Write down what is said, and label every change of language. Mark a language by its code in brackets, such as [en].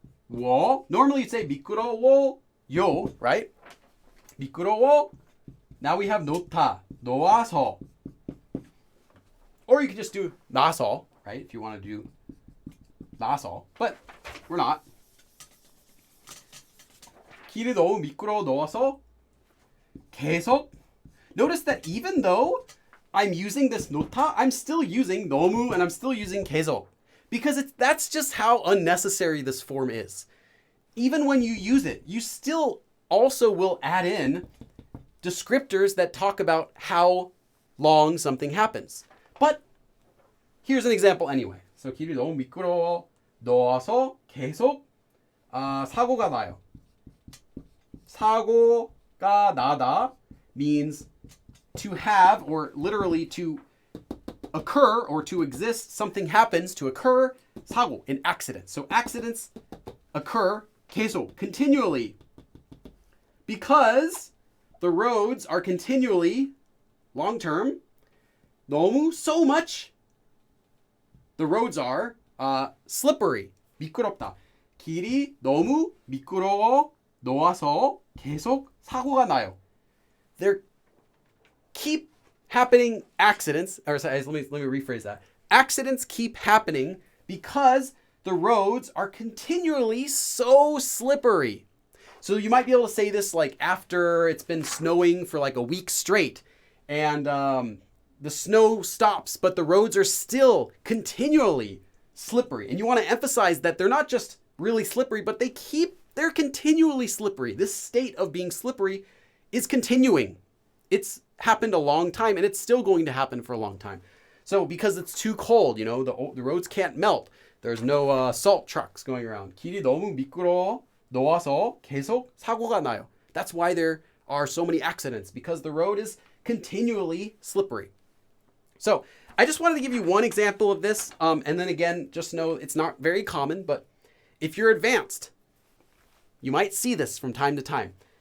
[en] Normally you'd say 미끄러워요, right? [ko] 미끄러워. [en] Now we have 놓다, 놓아서. Or you could just do 나서, right? If you want to do 나서, but we're not. [ko] 길이 너무 미끄러워 놓아서 계속. [en] Notice that even though I'm using this 놓다, I'm still using 너무 and I'm still using 계속. Because that's just how unnecessary this form is. Even when you use it, you still also will add in descriptors that talk about how long something happens. But here's an example anyway. [ko] So 길이 너무 미끄러워 놓아서 계속 사고가 나요. [en] 사고가 나다 means to have, or literally to occur or to exist. Something happens to occur. 사고, an accident. So accidents occur 계속, continually. Because the roads are continually, long term, 너무, so much. The roads are slippery, 미끄럽다. [ko] 길이 너무 미끄러워 놓아서 계속 사고가 나요. [en] There keep happening accidents, or sorry, let me rephrase that. Accidents keep happening because the roads are continually so slippery. So you might be able to say this like after it's been snowing for like a week straight and the snow stops, but the roads are still continually slippery. And you want to emphasize that they're not just really slippery, but they're continually slippery. This state of being slippery is continuing. It's happened a long time and it's still going to happen for a long time. So because it's too cold, you know, the roads can't melt. There's no salt trucks going around. [ko] 길이 너무 미끄러워 놓아서 계속 사고가 나요. [en] That's why there are so many accidents, because the road is continually slippery. So I just wanted to give you one example of this. And then again, just know it's not very common, but if you're advanced, you might see this from time to time.